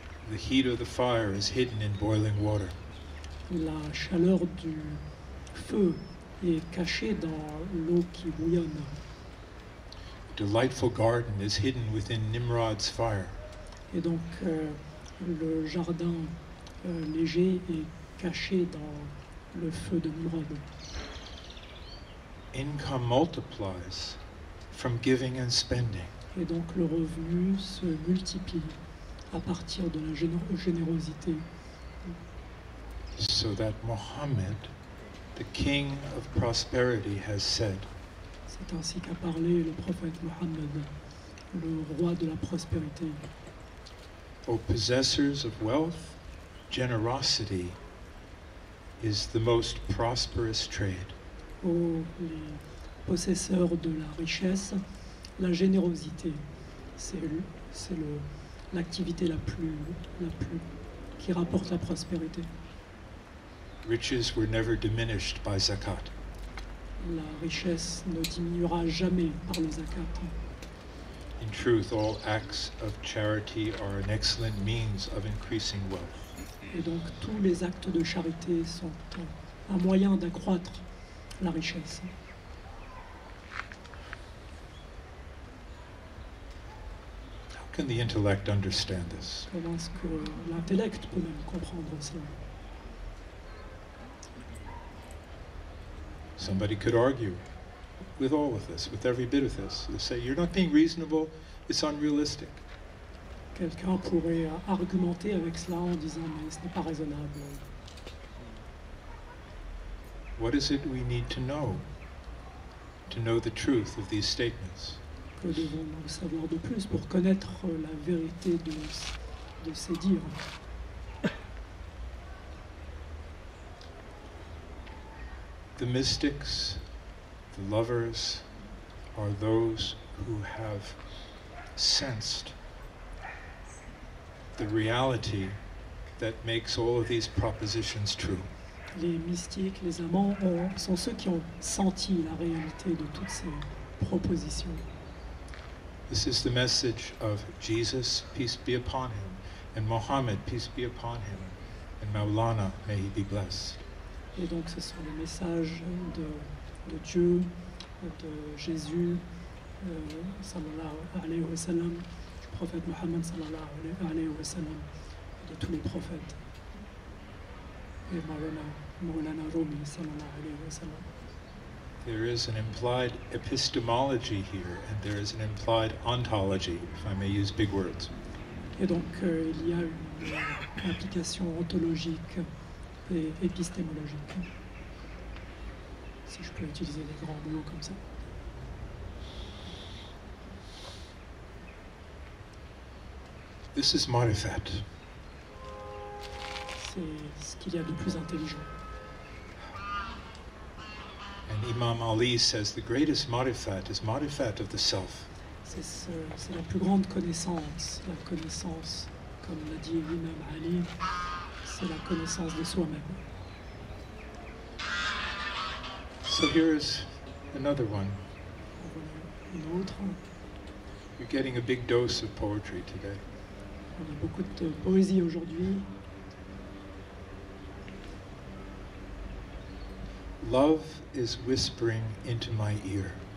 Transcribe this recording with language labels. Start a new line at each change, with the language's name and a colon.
English: The heat of the fire is hidden in boiling water.
French: La chaleur du feu est cachée dans l'eau qui bouillonne.
English: A delightful garden is hidden within Nimrod's fire.
French: Et donc le jardin léger est caché dans le feu de Nimrod.
English: Income multiplies from giving and spending.
French: Et donc le revenu se multiplie à partir de la générosité.
English: So that Muhammad, the king of prosperity, has said,
French: C'est ainsi qu'a parlé le prophète Mohammed, le roi de la prospérité.
English: O possessors of wealth, generosity is the most prosperous trade.
French: Ô les possesseurs de la richesse, la générosité, c'est l'activité la plus qui rapporte la prospérité.
English: Riches were never diminished by zakat.
French: La richesse ne diminuera jamais par le zakat.
English: In truth, all acts of charity are an excellent means of increasing wealth.
French: Et donc tous les actes de charité sont un moyen d'accroître la richesse.
English: How can the intellect understand this?
French: Comment est-ce que l'intellect peut même comprendre cela?
English: Somebody could argue with all of this, with every bit of this. They say, you're not being reasonable, it's unrealistic.
French: Quelqu'un pourrait argumenter avec cela en disant mais ce n'est pas raisonnable.
English: What is it we need to know the truth of these statements?
French: Que devons-nous savoir de plus pour connaître la vérité de ces dires?
English: The mystics, the lovers, are those who have sensed the reality that makes all of these propositions true.
French: Les mystiques, les amants sont ceux qui ont senti la réalité de toutes ces propositions.
English: This is the message of Jesus, peace be upon him, and Muhammad, peace be upon him, and Maulana, may he be blessed.
French: Et donc ce sont les messages de Dieu, de Jésus,
Arabic: sallallahu alayhi wa sallam,
French: du prophète Mohammed sallallahu alayhi wa sallam, et de tous les prophètes.
Arabic: Et Maulana Rûmî sallallahu alayhi wa sallam.
English: There is an implied epistemology here, and there is an implied ontology, if I may use big words.
French: Et donc il y a une implication ontologique et épistémologique, si je peux utiliser des grands mots comme ça.
English: This is marifat.
French: C'est ce qu'il y a de plus intelligent.
English: And Imam Ali says the greatest marifat is marifat of the self.
French: C'est la plus grande connaissance, la connaissance, comme l'a dit l'imam Ali, c'est la connaissance de soi-même.
English: So here's another one.
French: Une autre,
English: You're getting a big dose of poetry today.
French: on a beaucoup de poésie aujourd'hui.
English: Love is whispering into my ear.